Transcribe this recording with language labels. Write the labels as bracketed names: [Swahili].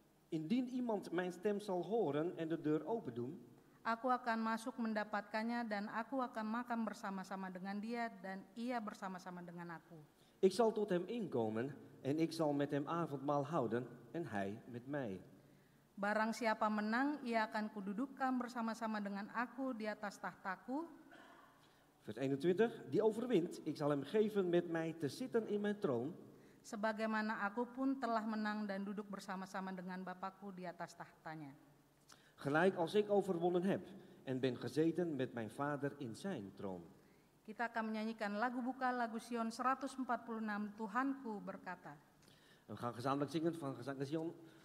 [Dutch] indien iemand mijn stem zal horen en de deur open doen, [Indonesian] aku akan masuk mendapatkannya dan aku akan makan bersama-sama dengan dia dan ia bersama-sama dengan aku. [Dutch] ik zal tot hem inkomen en ik zal met hem avondmaal houden en hij met mij. [Indonesian] Barang siapa menang, ia akan kududukkan bersama-sama dengan aku di atas tahtaku. [Dutch] Vers 21, die overwint, ik zal hem geven met mij te zitten in mijn troon. [Indonesian] Sebagaimana aku pun telah menang dan duduk bersama-sama dengan Bapakku di atas tahtanya. [Dutch] Gelijk als ik overwonnen heb en ben gezeten met mijn vader in zijn troon. [Indonesian] Kita akan menyanyikan lagu buka, lagu Sion 146, Tuhanku berkata. [Dutch] We gaan gezamenlijk zingen van gezang Sion.